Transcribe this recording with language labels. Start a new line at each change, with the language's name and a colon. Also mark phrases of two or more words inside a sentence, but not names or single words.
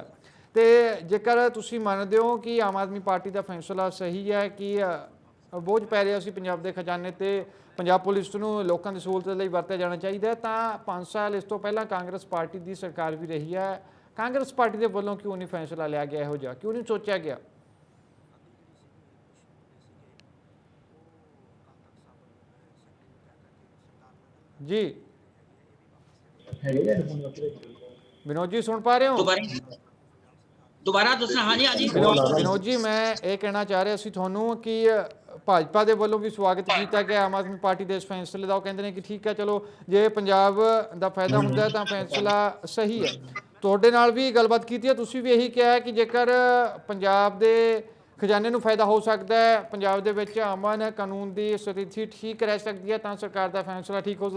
Punjabi: ਤੇ ਜੇਕਰ ਤੁਸੀਂ ਮੰਨਦੇ ਹੋ ਕਿ ਆਮ ਆਦਮੀ ਪਾਰਟੀ ਦਾ ਫੈਸਲਾ ਸਹੀ ਹੈ ਕਿ ਬੋਝ ਪੈ ਰਿਹਾ ਸੀ ਪੰਜਾਬ ਦੇ ਖਜ਼ਾਨੇ ਤੇ, ਪੰਜਾਬ ਪੁਲਿਸ ਨੂੰ ਲੋਕਾਂ ਦੀ ਸਹੂਲਤ ਲਈ ਵਰਤਿਆ ਜਾਣਾ ਚਾਹੀਦਾ, ਤਾਂ 5 ਸਾਲ ਇਸ ਤੋਂ ਪਹਿਲਾਂ ਕਾਂਗਰਸ ਪਾਰਟੀ ਦੀ ਸਰਕਾਰ ਵੀ ਰਹੀ ਹੈ। ਕਾਂਗਰਸ ਪਾਰਟੀ ਦੇ ਵੱਲੋਂ ਕਿਉਂ ਨਹੀਂ ਫੈਸਲਾ ਲਿਆ ਗਿਆ, ਇਹੋ ਜਿਹਾ ਕਿਉਂ ਨਹੀਂ ਸੋਚਿਆ ਗਿਆ?
Hindi: ਜੀ विनोद जी सुन पा रहे हो?
Punjabi: ਦੁਬਾਰਾ ਦੱਸਣਾ। ਹਾਂਜੀ ਹਾਂਜੀ
Hindi: विनोद जी मैं
Punjabi: ਇਹ ਕਹਿਣਾ ਚਾਹ ਰਿਹਾ ਸੀ ਤੁਹਾਨੂੰ ਕਿ ਭਾਜਪਾ ਦੇ ਵੱਲੋਂ ਵੀ ਸਵਾਗਤ ਕੀਤਾ ਗਿਆ ਆਮ ਆਦਮੀ ਪਾਰਟੀ ਦੇ ਇਸ ਫੈਸਲੇ ਦਾ। ਉਹ ਕਹਿੰਦੇ ਨੇ ਕਿ ਠੀਕ ਹੈ, ਚਲੋ ਜੇ ਪੰਜਾਬ ਦਾ ਫਾਇਦਾ ਹੁੰਦਾ ਹੈ ਤਾਂ ਫੈਸਲਾ ਸਹੀ ਹੈ। ਤੁਹਾਡੇ ਨਾਲ ਵੀ ਗੱਲਬਾਤ ਕੀਤੀ ਹੈ, ਤੁਸੀਂ ਵੀ ਇਹੀ ਕਿਹਾ ਕਿ ਜੇਕਰ ਪੰਜਾਬ ਦੇ ਖਜ਼ਾਨੇ ਨੂੰ ਫਾਇਦਾ ਹੋ ਸਕਦਾ ਹੈ, ਪੰਜਾਬ ਦੇ ਵਿੱਚ ਅਮਨ ਕਾਨੂੰਨ ਦੀ ਸਥਿਤੀ ਠੀਕ ਰਹਿ ਸਕਦੀ ਹੈ, ਤਾਂ ਸਰਕਾਰ ਦਾ ਫੈਸਲਾ ਠੀਕ ਹੋ ਸਕਦਾ।